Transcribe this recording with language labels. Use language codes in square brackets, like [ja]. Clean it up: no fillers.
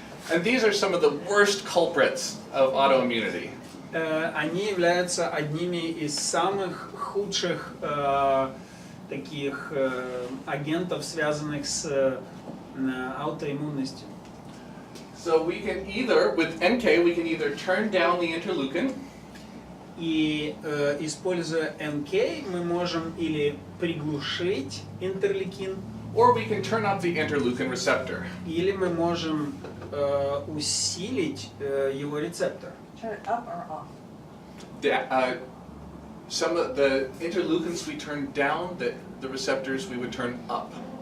[en] And these are some of the worst culprits of autoimmunity. [ru] Они являются одними из самых худших таких агентов, связанных с аутоиммунностью. [en] So we can either, with NK, we can either turn down the interleukin, [ru] И используя НК, мы можем или приглушить интерлейкин, [en] or we can turn up the interleukin receptor. [ru] или мы можем усилить его рецептор. [en] Turn it up or off? Some of the interleukins we turn down, the receptors we would turn up.